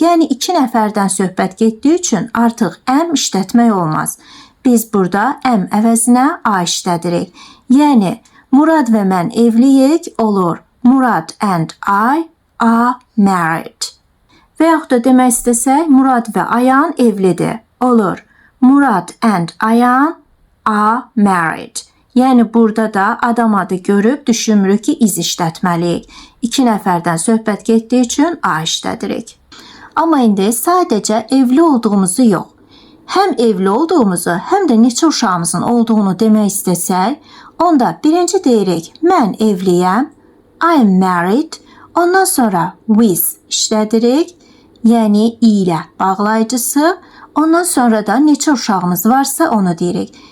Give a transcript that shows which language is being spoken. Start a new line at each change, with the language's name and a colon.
Azerbaijani: Yəni iki nəfərdən söhbət getdiyi üçün artıq am işlətmək olmaz. Biz burada am əvəzinə a işlədirik. Yəni Murad və mən evliyik olur.
English: Murad and I are married.
Azerbaijani: Və yaxud da demək istəsək, Murad və Ayan evlidir. Olur.
English: Murad and Ayan are married.
Azerbaijani: Yəni burada da adam adı görüb düşünmürük ki, iz işlətməliyik. İki nəfərdən söhbət getdiyi üçün a işlədirik. Amma indi sadəcə evli olduğumuzu yox, həm evli olduğumuzu, həm də neçə uşağımızın olduğunu demək istəsək, onda birinci deyirik, mən evliyəm,
English: I am married,
Azerbaijani: ondan sonra with işlədirik, yəni ilə bağlayıcısı, ondan sonra da neçə uşağımız varsa onu deyirik.